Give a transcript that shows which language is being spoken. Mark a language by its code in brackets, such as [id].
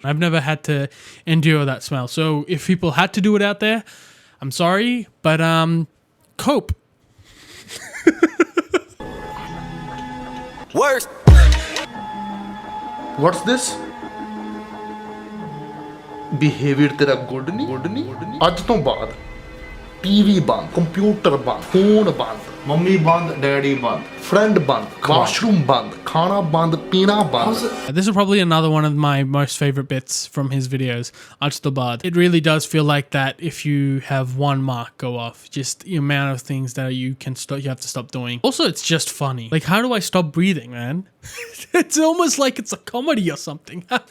[en] I've never had to endure that smell. So if people had to do it out there, I'm sorry, but cope. Worst. What's this? Behavior [hi] तेरा [en] good [hi] नहीं? आज तो बाद TV बंद, computer बंद, phone बंद, mummy बंद, daddy बंद, फ्रेंड बंद, वॉशरूम बंद, खाना बंद, पीना बंद. [en] This is probably another one of my most favorite bits from his videos, Ajtabad. It really does feel like that if you have one mark go off. Just the amount of things that you have to stop doing. Also, it's just funny. Like, how do I stop breathing, man? It's almost like it's a comedy or something.